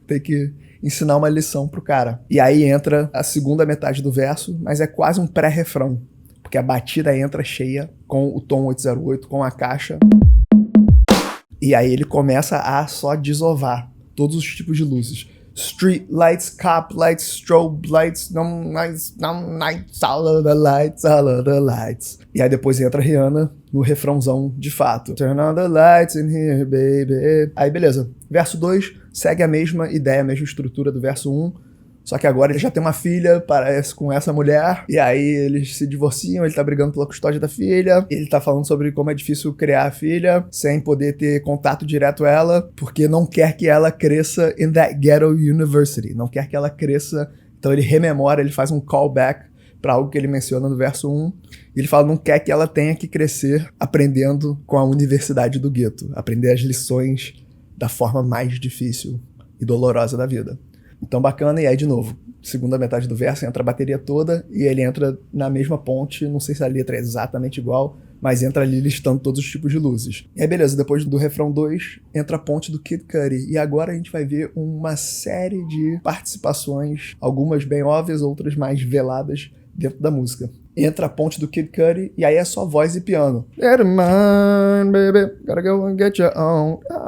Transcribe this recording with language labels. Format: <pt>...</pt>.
<pt>Tem que ensinar uma lição pro cara. E aí entra a segunda metade do verso, mas é quase um pré-refrão. Porque a batida entra cheia com o tom 808, com a caixa. E aí ele começa a só desovar todos os tipos de luzes.</pt> <en>Street lights, cop lights, strobe lights, no lights, all of the lights, all of the lights.</en> <pt>E aí depois entra a Rihanna no refrãozão de fato.</pt> <en>Turn on the lights in here, baby.</en> <pt>Aí beleza. Verso 2 segue a mesma ideia, a mesma estrutura do verso 1. Só que agora ele já tem uma filha, parece, com essa mulher. E aí eles se divorciam, ele tá brigando pela custódia da filha. Ele tá falando sobre como é difícil criar a filha, sem poder ter contato direto a ela, porque não quer que ela cresça</pt> <en>in that ghetto university.</en> <pt>Não quer que ela cresça. Então ele rememora, ele faz um callback para algo que ele menciona no verso 1. E ele fala, não quer que ela tenha que crescer aprendendo com a universidade do gueto. Aprender as lições da forma mais difícil e dolorosa da vida. Então bacana, e aí de novo, segunda metade do verso entra a bateria toda e ele entra na mesma ponte, não sei se a letra é exatamente igual, mas entra ali listando todos os tipos de luzes. E aí beleza, depois do refrão 2, entra a ponte do Kid Cudi, e agora a gente vai ver uma série de participações, algumas bem óbvias, outras mais veladas dentro da música. Entra a ponte do Kid Cudi, e aí é só voz e piano.</pt> <en>Get in mind, baby, gotta go and get your own.</en>